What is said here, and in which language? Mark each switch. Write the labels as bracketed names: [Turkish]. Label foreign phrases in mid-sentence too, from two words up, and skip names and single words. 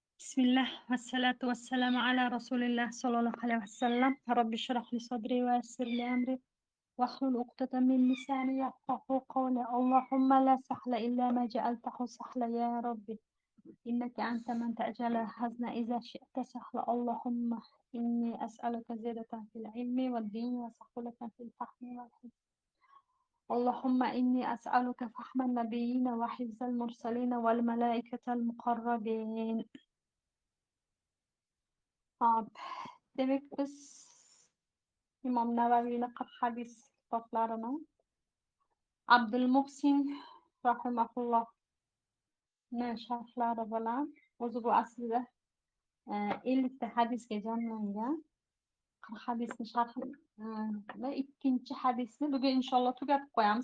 [Arabic] بسم الله والصلاة والسلام على رسول الله صلى الله عليه وسلم رب اشرح لي صدري ويسر لي أمري واحلل عقدة من لساني يفقهوا قولي اللهم لا سهل إلا ما جعلته سهلا يا ربي إنك أنت من تجعل الحزن إذا شئت سهلا اللهم إني أسألك زيادة في العلم والدين وسهولة في الفهم والحفظ اللهم إني أسألك فهم النبيين وحفظ المرسلين والملائكة المقربين. Hop. [Uzbek] Demek biz İmom Navaviyni 40 hadis kitoblarini Abdulmuhsin rahimahullohni sharhlari bilan o'zi bu aslida 50 ta hadisga jamlangan 40 hadisni sharhi va ikkinchi hadisni bugun inshaalloh tugatib qo'yamiz.